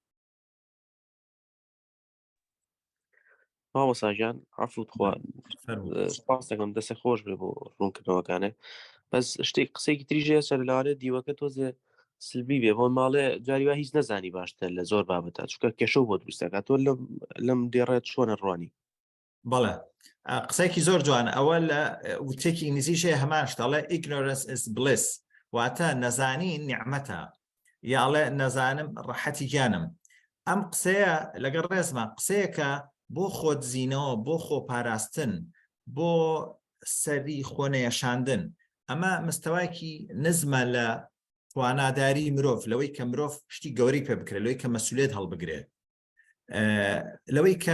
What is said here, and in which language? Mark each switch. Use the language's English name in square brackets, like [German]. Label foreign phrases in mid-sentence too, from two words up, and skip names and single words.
[Central Kurdish] مامۆستاژیان عەفوت خوا سپاس دەکەم دەستێ خۆش بێ بۆ ڕوونکردنەوەکانێ بەس شتێک قسەیەکی تریژێ سەر لەوانێت دیوەکە تۆزێ سلبی بێ بۆ ماڵێ جاری وا هیچ نەزانی باشتر لە زۆر بابەتە چونکە کێشە بۆ دروستەکە تۆ لەم دێڕێت چۆنە ڕوانی بەڵێ قسەیەکی زۆر جوان ئەوە لە وتێکی ئینگلیزیشەیە هەمان شتەڵێ [English] ignorance is bliss [Central Kurdish] واتە نەزانی نیعمەتە یاڵێ نەزانم ڕەحەتی گیانم ئەم قسەیە لەگەڵ ڕێزمە قسەیەکە بۆ خۆت زیینەوە بۆ خۆ پاراستن بۆ سەری خۆنەیەشاندن ئەمە مستەوایەکی نزمە لە تواناداری مرۆڤ لەوەی کە مرۆڤ شتی گەورەی پێ بکرێت لەوەی کە مەسئولیت هەڵبگرێت لەوەی کە